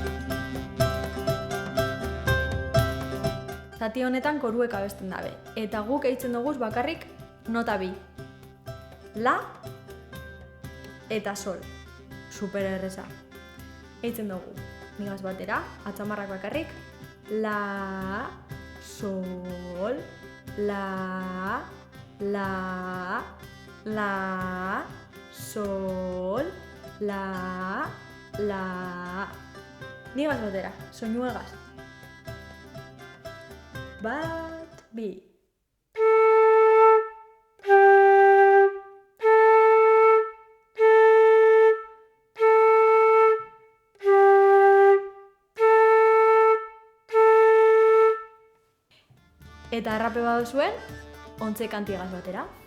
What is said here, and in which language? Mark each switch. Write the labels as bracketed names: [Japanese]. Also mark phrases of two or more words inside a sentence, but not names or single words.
[Basque] Zati honetan koruek abesten dabe. Eta guk eitzen duguz bakarrik nota bi. La eta sol. Super erreza. Eitzen dugu. Nigaz batera, atzamarrak bakarrik. La, sol, la, sol, la. Nigaz batera, soinu egaz. Bat, bi. Eta arrape baduzuen, ontze kantigaz batera.